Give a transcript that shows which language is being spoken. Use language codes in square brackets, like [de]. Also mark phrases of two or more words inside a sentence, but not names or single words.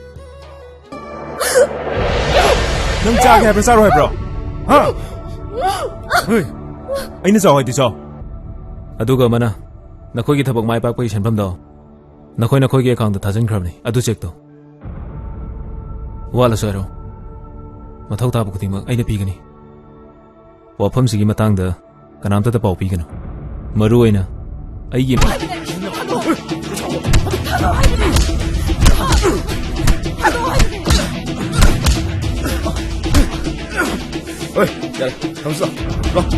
[mni] nang chage haibra saro haibra ha hei aina chaw haidi chaw aduga mana nakhoi thabak mai pak pai senpham do nakhoi ge account da thajan khrabni adu check to wala saro mathau tabu kutima aina pigani wafam sigi matang da kanamta da pau pigano maru aina aigi [ko] oi ya 경수 너